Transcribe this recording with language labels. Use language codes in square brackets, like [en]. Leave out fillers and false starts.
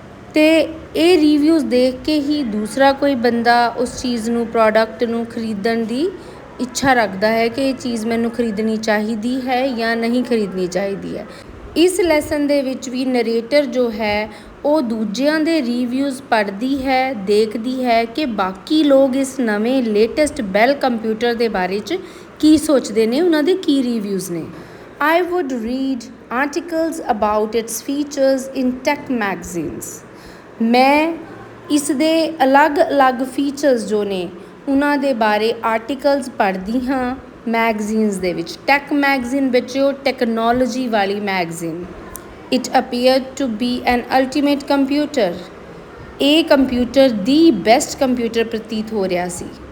[pa] ਅਤੇ ਇਹ ਰਿਵਿਊਜ਼ ਦੇਖ ਕੇ ਹੀ ਦੂਸਰਾ ਕੋਈ ਬੰਦਾ ਉਸ ਚੀਜ਼ ਨੂੰ, ਪ੍ਰੋਡਕਟ ਨੂੰ ਖਰੀਦਣ ਦੀ ਇੱਛਾ ਰੱਖਦਾ ਹੈ ਕਿ ਇਹ ਚੀਜ਼ ਮੈਨੂੰ ਖਰੀਦਣੀ ਚਾਹੀਦੀ ਹੈ ਜਾਂ ਨਹੀਂ ਖਰੀਦਣੀ ਚਾਹੀਦੀ ਹੈ। ਇਸ ਲੈਸਨ ਦੇ ਵਿੱਚ ਵੀ ਨਰੇਟਰ ਜੋ ਹੈ ਉਹ ਦੂਜਿਆਂ ਦੇ ਰਿਵਿਊਜ਼ ਪੜ੍ਹਦੀ ਹੈ, ਦੇਖਦੀ ਹੈ ਕਿ ਬਾਕੀ ਲੋਕ ਇਸ ਨਵੇਂ ਲੇਟੈਸਟ ਬੈਲ ਕੰਪਿਊਟਰ ਦੇ ਬਾਰੇ 'ਚ ਕੀ ਸੋਚਦੇ ਨੇ, ਉਹਨਾਂ ਦੇ ਕੀ ਰਿਵਿਊਜ਼ ਨੇ। [en] I would read articles about its features in tech magazines. [pa] ਮੈਂ ਇਸ ਦੇ ਅਲੱਗ-ਅਲੱਗ ਫੀਚਰਸ ਜੋ ਨੇ ਉਹਨਾਂ ਦੇ ਬਾਰੇ ਆਰਟੀਕਲਸ ਪੜ੍ਹਦੀ ਹਾਂ ਮੈਗਜ਼ੀਨਸ ਦੇ ਵਿੱਚ। ਟੈਕ ਮੈਗਜ਼ੀਨ ਬੱਚਿਓ ਟੈਕਨੋਲੋਜੀ ਵਾਲੀ magazine. [en] It appeared to be an ultimate computer. [pa] ਇਹ ਕੰਪਿਊਟਰ ਦੀ ਬੈਸਟ ਕੰਪਿਊਟਰ ਪ੍ਰਤੀਤ ਹੋ ਰਿਹਾ ਸੀ।